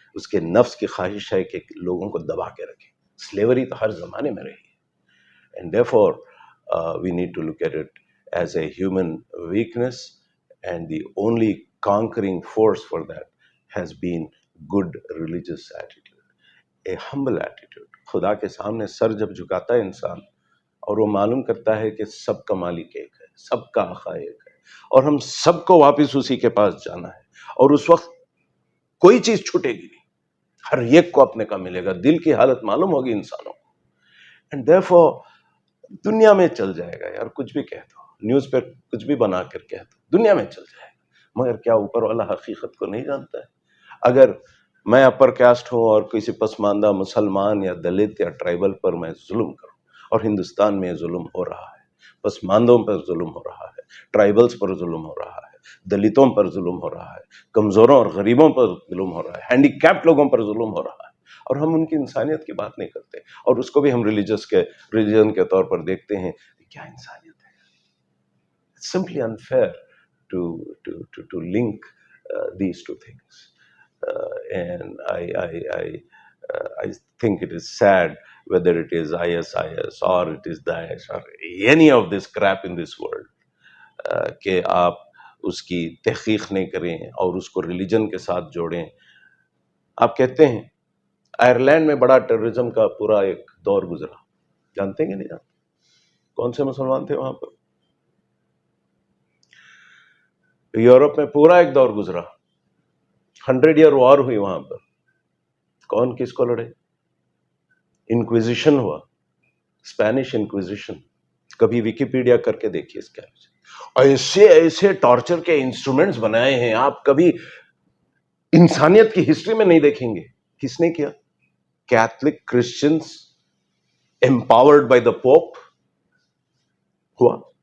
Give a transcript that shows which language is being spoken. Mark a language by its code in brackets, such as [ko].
[ur] اس کے نفس کی خواہش ہے کہ لوگوں کو دبا کے رکھے. سلیوری تو ہر زمانے میں رہی ہے، [en] and therefore we need to look at it as a human weakness, and the only conquering force for that has been good religious attitude, a humble attitude. [ur] خدا کے سامنے سر جب جھکاتا ہے انسان اور وہ معلوم کرتا ہے کہ سب کا مالک ایک ہے، سب کا آقا ایک ہے، اور ہم سب کو واپس اسی کے پاس جانا ہے، اور اس وقت کوئی چیز چھوٹے گی نہیں، ہر ایک کو اپنے کا ملے گا. دل کی حالت معلوم ہوگی انسانوں کو. [en] and therefore [ur] دنیا میں چل جائے گا یار، کچھ بھی کہہ دو، نیوز پہ کچھ بھی بنا کر کہہ دو، دنیا میں چل جائے گا. مگر کیا اوپر والا حقیقت کو نہیں جانتا ہے؟ اگر میں اپر کاسٹ ہوں اور کسی پسماندہ مسلمان یا دلت یا ٹرائبل پر میں ظلم کروں، اور ہندوستان میں یہ ظلم ہو رہا ہے، پسماندوں پر ظلم ہو رہا ہے، ٹرائبلز پر ظلم ہو رہا ہے، دلتوں پر ظلم ہو رہا ہے، کمزوروں اور غریبوں پر ظلم ہو رہا ہے، ہینڈی کیپڈ لوگوں پر ظلم ہو رہا ہے، اور ہم ان کی انسانیت کی بات نہیں کرتے، اور اس کو بھی ہم ریلیجن کے طور پر دیکھتے ہیں. کیا انسانیت ہے؟ [en] It's simply unfair to link these two things. And I think it is sad, whether it is ISIS or it is Daesh or any of this crap in this world, [ur] کہ آپ اس کی تحقیق نہیں کریں اور اس کو ریلیجن کے ساتھ جوڑیں. آپ کہتے ہیں آئرلینڈ میں بڑا ٹیررزم کا پورا ایک دور گزرا، جانتے ہیں کہ نہیں جانتے؟ کون سے مسلمان تھے وہاں پر؟ یورپ میں پورا ایک دور گزرا، 100 ایئر وار ہوئی وہاں پر. کون کس کو لڑے؟ انکویزیشن ہوا، اسپینش انکویزیشن. کبھی ویکیپیڈیا کر کے دیکھیے اس کے ایسے ایسے ٹارچر کے انسٹرومنٹس بنائے ہیں، آپ کبھی انسانیت کی ہسٹری میں نہیں دیکھیں گے. [en] کس نے کیا؟ Catholic Christians empowered by the pope ہوا.